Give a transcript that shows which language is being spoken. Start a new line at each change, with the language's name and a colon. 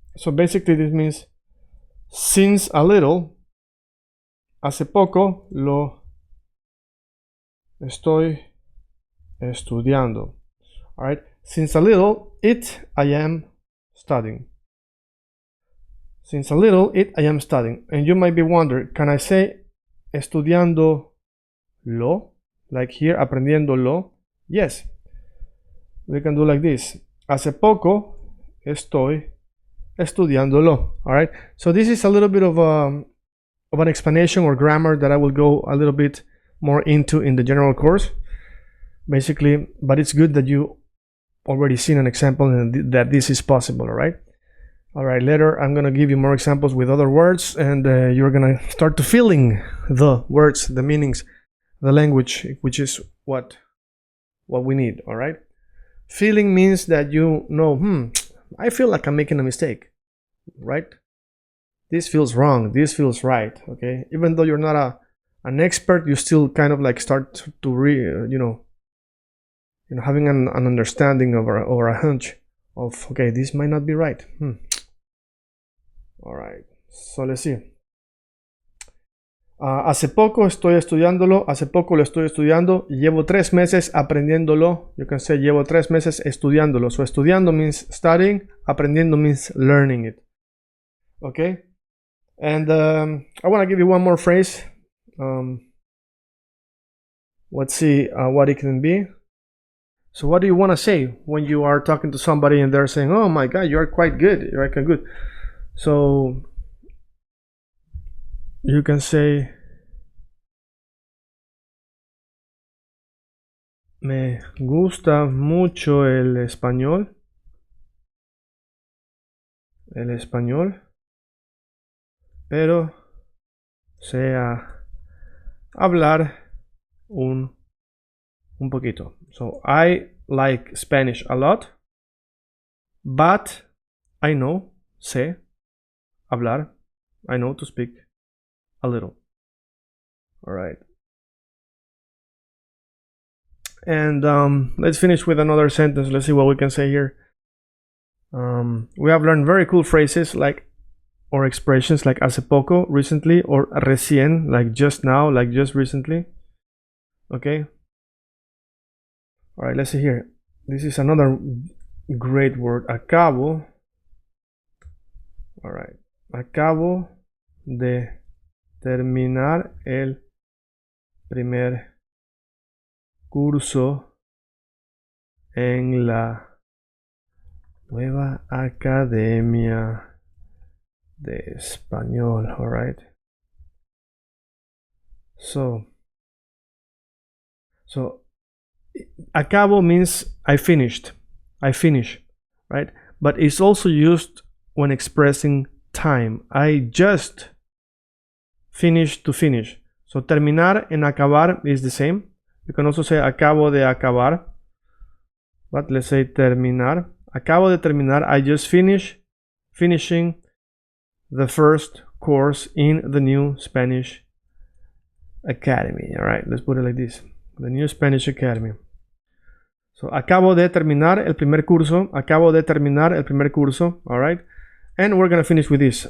English: So basically this means since a little.
Spanish: Hace poco lo estoy estudiando.
English: All right. Since a little, I am studying. Since a little, I am studying. And you might be wondering, can I say
Spanish: estudiando lo,
English: like here,
Spanish: aprendiéndolo.
English: Yes, we can do like this.
Spanish: Hace poco estoy estudiándolo.
English: All right. So this is a little bit of an explanation or grammar that I will go a little bit more into in the general course. Basically, but it's good that you already seen an example and that this is possible. All right. All right. Later, I'm gonna give you more examples with other words, and you're gonna start to feeling the words, the meanings, the language, which is what we need. All right. Feeling means that you know, I feel like I'm making a mistake, right? This feels wrong, this feels right, okay? Even though you're not an expert, you still kind of like start to having an understanding or a hunch of, okay, this might not be right. All right, so let's see.
Spanish: Hace poco estoy estudiándolo, hace poco lo estoy estudiando, llevo 3 meses aprendiéndolo.
English: You can say
Spanish: llevo 3 meses estudiándolo.
English: So estudiando means studying, aprendiendo means learning it. Okay? And I want to give you one more phrase. Let's see what it can be. So what do you want to say when you are talking to somebody and they're saying, oh my God, you're quite good, you're quite good. So you can say,
Spanish: me gusta mucho el español, pero sé hablar un poquito.
English: So I like Spanish a lot, but I know, sé hablar, I know to speak a little. All right. And let's finish with another sentence. Let's see what we can say here. We have learned very cool phrases like, or expressions like hace poco, recently, or recién, like just now, like just recently. Okay. All right, let's see here. This is another great word. Acabo. All right.
Spanish: Acabo de terminar el primer curso en la nueva academia de español.
English: All right. So acabo means I finished, right? But it's also used when expressing time. I just finished to finish. So terminar and acabar is the same. You can also say
Spanish: acabo de acabar,
English: but let's say terminar.
Spanish: Acabo de terminar.
English: I just finishing the first course in the new Spanish Academy. All right, let's put it like this. The new Spanish Academy.
Spanish: So acabo de terminar el primer curso. Acabo de terminar el primer curso.
English: All right, and we're gonna finish with this.